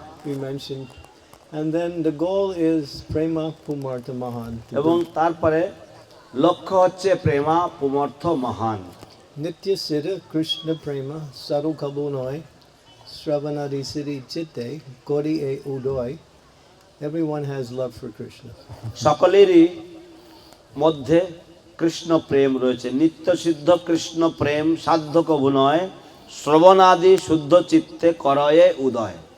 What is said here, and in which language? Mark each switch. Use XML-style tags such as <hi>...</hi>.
<en>we mentioned, and then the goal is</en> <sa>prema pumartha mahan.</sa> <bn>এবং তারপরে লক্ষ্য হচ্ছে প্রেমা পুমর্থ মহান। Nitya Siddha Krishna Prema Saru Kabunoi Sravanadi Siddhi Chitte Kori E Udoi</bn> <en>Everyone has love for Krishna.</en> <bn>সকলেরই মধ্যে কৃষ্ণ প্রেম রয়েছে। নিত্য সিদ্ধ কৃষ্ণ প্রেম সাধ্য কভু নয়, শ্রবণাদি শুদ্ধ চিত্তে করয়ে উদয়।</bn>